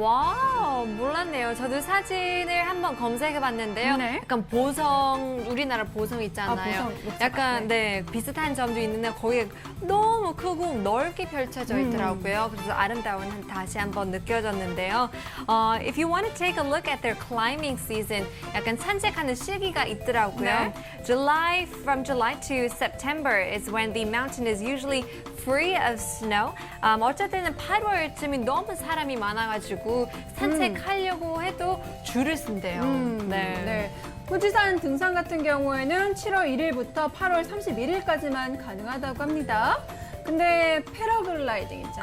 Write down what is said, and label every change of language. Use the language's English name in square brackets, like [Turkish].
[Korean] 와우, 몰랐네요. 저도 사진을 한번 검색해 봤는데요. 네. 약간 보성, 우리나라 보성 있잖아요. 보성, 녹차. 약간, 네, 비슷한 점도 있는데 거기에 너무 크고 넓게 펼쳐져 있더라고요. 그래서 아름다운 다시 한번 느껴졌는데요. [English] If you want to take a look at their climbing season, [Korean] 약간 산책하는 시기가 있더라고요. 네. [English] From July to September is when the mountain is usually free of snow. [Korean] 어쩔 때는 8월쯤이 너무 사람이 많아가지고 산책하려고 해도 줄을 쓴대요. 네. 후지산 등산 같은 경우에는 7월 1일부터 8월 31일까지만 가능하다고 합니다. 근데 패러글라이딩 있잖아요.